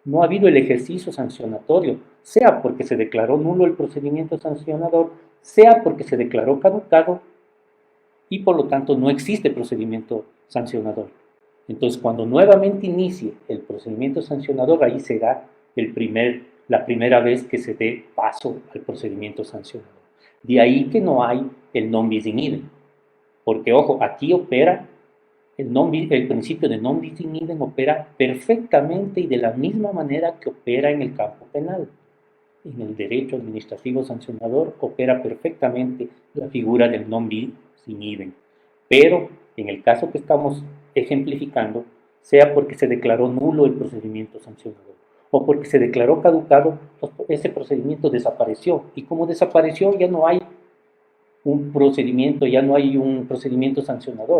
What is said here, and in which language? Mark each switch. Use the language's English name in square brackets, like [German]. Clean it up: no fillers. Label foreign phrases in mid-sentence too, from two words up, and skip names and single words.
[Spanish] no ha habido el ejercicio sancionatorio, sea porque se declaró nulo el procedimiento sancionador, sea porque se declaró caducado y por lo tanto no existe procedimiento sancionador. Entonces, cuando nuevamente inicie el procedimiento sancionador, ahí será la primera vez que se dé paso al procedimiento sancionador. De ahí que no hay el [Latin] non bis in idem, [Spanish] porque ojo, aquí opera el principio de [Latin] non bis in idem [Spanish] opera perfectamente y de la misma manera que opera en el campo penal. En el derecho administrativo sancionador opera perfectamente la figura del [Latin] non bis in idem. [Spanish] Pero en el caso que estamos ejemplificando, sea porque se declaró nulo el procedimiento sancionador o porque se declaró caducado, ese procedimiento desapareció. Y como desapareció, ya no hay ya no hay un procedimiento sancionador.